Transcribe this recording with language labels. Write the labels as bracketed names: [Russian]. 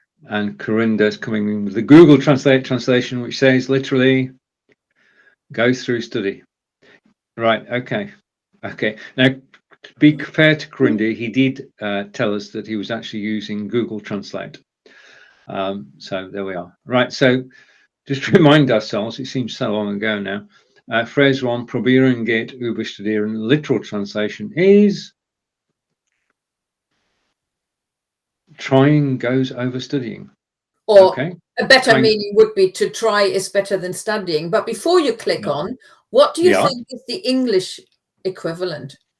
[English] And Corinda's coming in with the Google Translate translation, which says literally go through study. Right, okay. Now, to be fair to Corinda, he did tell us that he was actually using Google Translate. So there we are. Right, so just to remind ourselves, it seems so long ago now. Phrase 1, [German] probieren geht über studieren. [English] Literal translation is trying goes over studying. Or a better meaning would be to try is better than studying. But before you click on, what do you think is the English equivalent?